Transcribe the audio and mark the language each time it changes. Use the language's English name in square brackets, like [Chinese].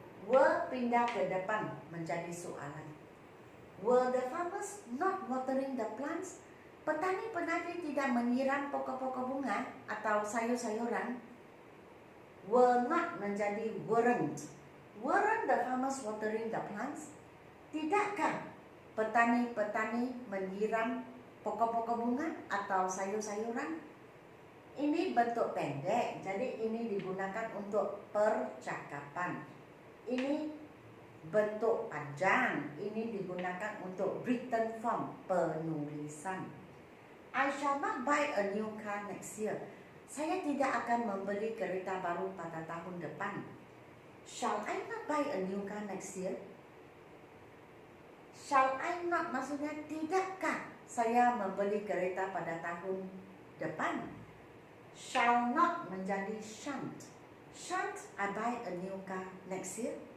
[Malay] Were pindah ke depan menjadi soalan. [English] Were the farmers not watering the plants? [Malay] Petani-petani tidak menyiram pokok-pokok bunga atau sayur-sayuran. [English] Were not [Malay] menjadi [English] weren't. Weren't the farmers watering the plants? [Malay] Tidakkah petani-petani menyiram pokok-pokok bunga atau sayur-sayuran? Ini bentuk pendek, jadi ini digunakan untuk percakapan. Ini bentuk panjang, ini digunakan untuk written form, penulisan. [English] I shall not buy a new car next year. [Malay] Saya tidak akan membeli kereta baru pada tahun depan. [English] Shall I not buy a new car next year? Shall I not [Malay] maksudnya tidakkah saya membeli kereta pada tahun depan? [English] Shall not [Malay] menjadi [English] shan't. Shan't I buy a new car next year?